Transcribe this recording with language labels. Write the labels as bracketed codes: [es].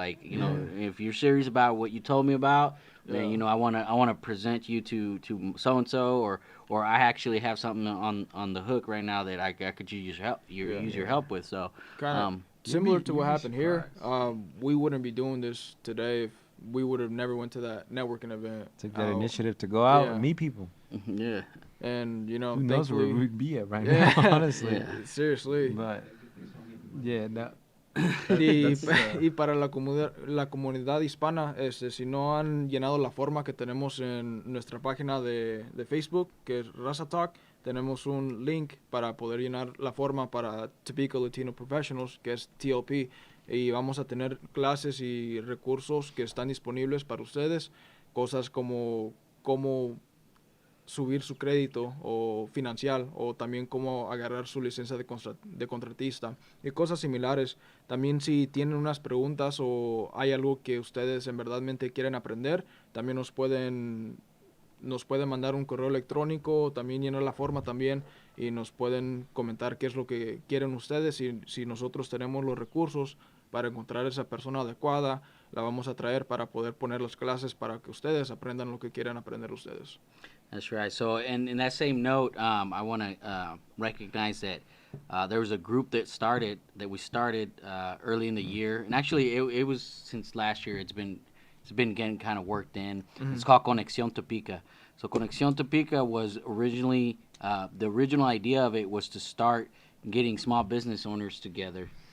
[en] Like, you know, if you're serious about what you told me about, then, you know, I want to present you to so-and-so, or I actually have something on the hook right now that I could use your help with. So kind of similar to what happened here. We wouldn't be doing this today if we would have never went to that networking event. Took that initiative to go out and meet people. Yeah. And, you know, who knows where we'd be at right now, honestly. Seriously. But, yeah, no. [es] Y para la comunidad hispana, si no han llenado la forma que tenemos en nuestra página de Facebook, que es Raza Talk, tenemos un link para poder llenar la forma para Topeka Latino Professionals, que es TLP, y vamos a tener clases y recursos que están disponibles para ustedes, cosas como cómo subir su crédito o financiar, o también cómo agarrar su licencia de contratista y cosas similares. También si tienen unas preguntas o hay algo que ustedes en verdadmente quieren aprender, también nos pueden mandar un correo electrónico, también llenar la forma también, y nos pueden comentar qué es lo que quieren ustedes, y si nosotros tenemos los recursos para encontrar esa persona adecuada, la vamos a traer para poder poner las clases para que ustedes aprendan lo que quieren aprender ustedes. [en] That's right. So, in that same note, I want to recognize that there was a group that we started early in the year, and actually it was since last year. It's been getting kind of worked in. It's called Conexión Topeka. So Conexión Topeka was originally the original idea of it was to start getting small business owners together.